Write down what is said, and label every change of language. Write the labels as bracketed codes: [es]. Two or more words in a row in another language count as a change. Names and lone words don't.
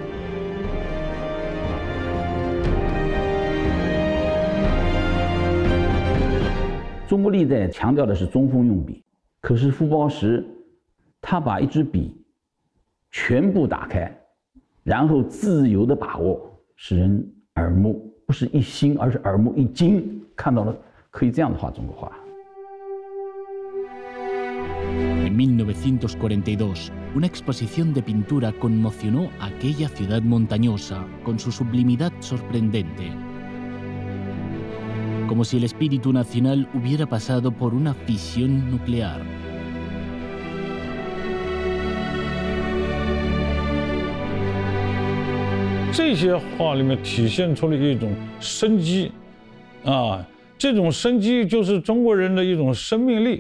[zh] 《中国历代》强调的是中锋用笔，可是傅抱石他把一支笔全部打开，然后自由的把握，使人耳目，不是一新，而是耳目一惊，看到了可以这样的画中国画。 [es] En 1942, una exposición de pintura conmocionó a aquella ciudad montañosa con su sublimidad sorprendente. Como si el espíritu nacional hubiera pasado por una fisión nuclear. [zh] Estas 画里面体现出了一种生机，这种生机就是中国人的一种生命力。